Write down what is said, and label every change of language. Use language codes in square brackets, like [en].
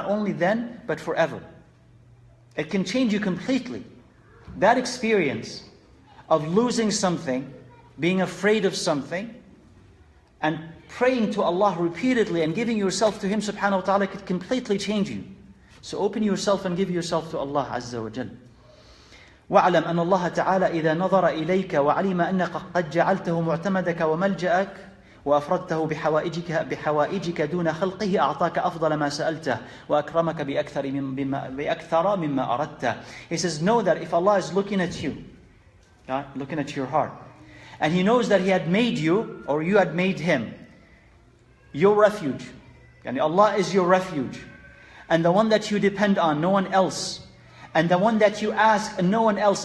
[en] Not only then, but forever. It can change you completely. That experience of losing something, being afraid of something, and praying to Allah repeatedly and giving yourself to Him subhanahu wa ta'ala could completely change you. So open yourself and give yourself to Allah Azza wa Jalla. [ar] واعلم أن الله تعالى إذا نظر إليك وعلم أنك قد جعلته معتمدك وملجأك وأفردته بحوائجك دون خلقه أعطاك أفضل ما سألته وأكرمك بأكثر مما أردته. [en] He says, know that if Allah is looking at you, looking at your heart, and He knows that He had made you, or you had made Him, your refuge. And Allah is your refuge. And the one that you depend on, no one else. And the one that you ask and no one else.